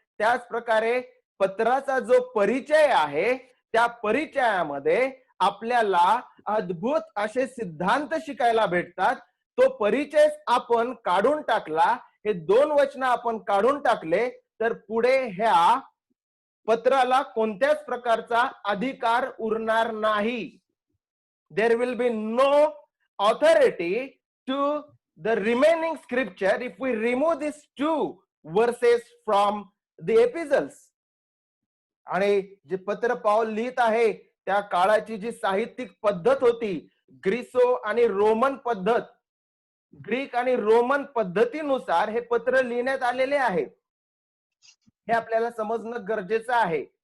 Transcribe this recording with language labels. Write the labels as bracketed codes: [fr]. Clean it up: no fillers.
[mr] त्याच प्रकारे पत्राचा जो परिचय आहे, त्या परिचयामध्ये आपल्याला अद्भुत असे सिद्धांत शिकायला भेटतात. तो परिचय आपण काढून टाकला, हे 2 वचन आपण काढून टाकले, तर पुढे ह्या पत्राला कोणत्याच प्रकारचा अधिकार उरणार नाही. [en] There will be no authority to the remaining scripture if we remove these 2 verses from the epistles. [mr] आणि जे पत्र पाऊल लिहित आहे, त्या काळाची जी साहित्यिक पद्धत होती, ग्रीसो आणि रोमन पद्धत, ग्रीक आणि रोमन पद्धतीनुसार हे पत्र लिहिण्यात आलेले आहे, हे आपल्याला समजणं गरजेचं आहे.